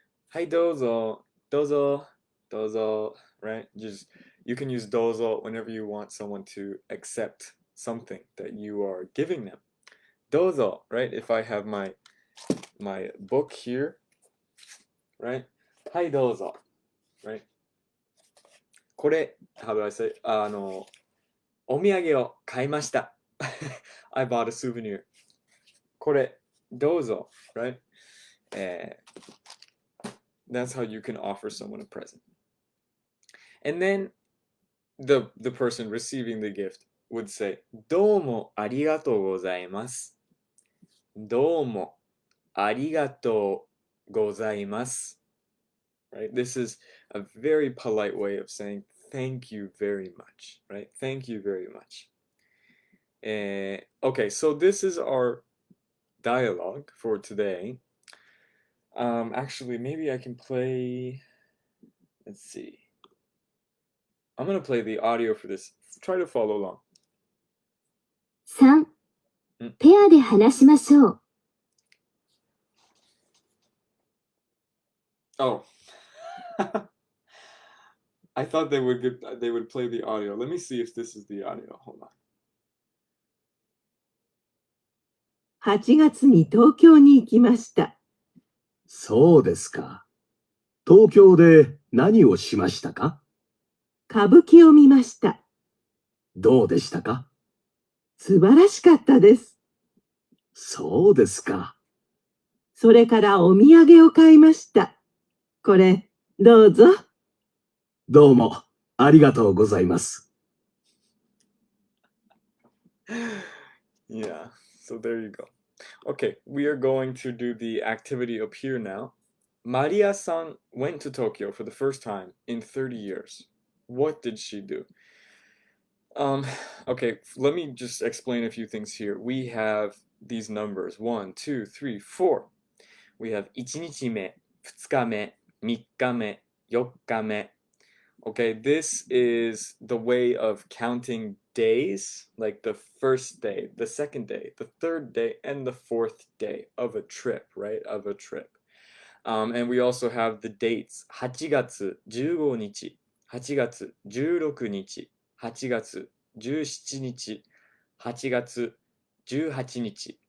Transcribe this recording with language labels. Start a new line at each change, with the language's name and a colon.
Japanese: はい、どうぞ, どうぞ, どうぞ,
English: right? Just, you can use どうぞ whenever you want someone to accept something that you are giving them. どうぞ, right? If I have my book here, right?
Japanese: はい、どうぞ,
English: right? これ, how do I say?
Japanese: お土産を買いました.
English: I bought a souvenir.
Japanese: これ、どうぞ,
English: right? That's how you can offer someone a present. And then the person receiving the gift would say,
Japanese: どうもありがとうございます。どうもありがとうございます。
English: Right? This is a very polite way of saying thank you very much. Right? Thank you very much. Okay, so this is our dialogue for today. Actually, maybe I can play. Let's see. I'm gonna play the audio for this. Try to follow along.
Japanese: 3. ペアで話しましょう。
English: Oh. I thought they would play the audio. Let me see if this is the audio. Hold on.
Japanese: 8月に東京に行きました。そうですか。東京で何をしましたか？歌舞伎を見ました。どうでしたか？素晴らしかったです。そうですか。それからお土産を買いました。これ、どうぞ。どうもありがとうございます。
English: Yeah, so there you go. Okay, we are going to do the activity up here now. Maria-san went to Tokyo for the first time in 30 years. What did she do? Okay, let me just explain a few things here. We have these numbers 1, 2, 3, 4. We have
Japanese: 1日目、2日目、3日目、4日目.
English: Okay, this is the way of counting days, like the first day, the second day, the third day, and the fourth day of a trip, right? Of a trip. And we also have the dates.
Japanese: 8月15日、8月16日、8月17日、8月18日.